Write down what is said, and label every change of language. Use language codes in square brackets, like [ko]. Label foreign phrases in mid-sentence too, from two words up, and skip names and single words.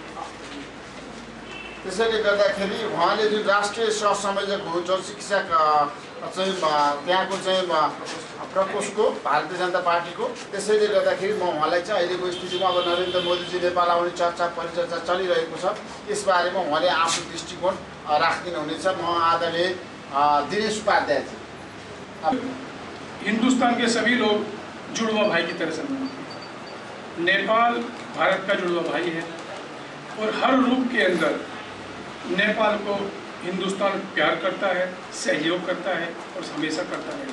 [ne] त्यसैले गर्दाखेरि उहाँले जुन राष्ट्रिय सहसंयोजक हुनुहुन्छ शिक्षा चाहिँ त्यहाँको चाहिँ प्रकोष्ठको भारतीय जनता पार्टीको। त्यसैले गर्दाखेरि म उहाँलाई चाहिँ अहिलेको स्थितिमा अब नरेन्द्र मोदीजी नेपाल आउने चर्चा परिचर्चा चलिरहेको छ यसबारेमा उहाँले आफ्नो दृष्टिकोण राखिदिनु हुनेछ। म आदरणीय दिनेश उपाध्यायजी। [hi] हिंदुस्तान के सभी लोग जुड़वा भाई की तरह समझते। नेपाल भारत का जुड़वा भाई है और हर रूप के अंदर नेपाल को हिंदुस्तान प्यार करता है, सहयोग करता है और हमेशा करता है।